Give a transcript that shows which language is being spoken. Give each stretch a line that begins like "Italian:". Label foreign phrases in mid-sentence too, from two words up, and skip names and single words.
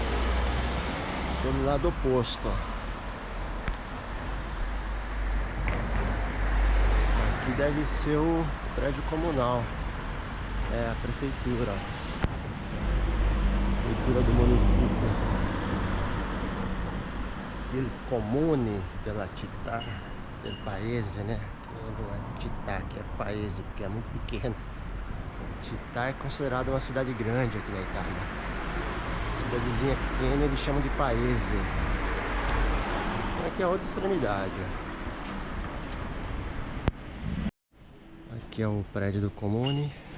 Portuguese: Do lado oposto, ó. aqui deve ser o prédio comunal. É a prefeitura. Prefeitura do município.
Italian: Il comune della città del paese,
Portuguese: né? Que não é città, que é paese, porque é muito pequeno. Città é considerada uma cidade grande aqui na Itália. Cidadezinha pequena eles chamam de paese. Aqui é a outra extremidade. Aqui é o prédio do comune.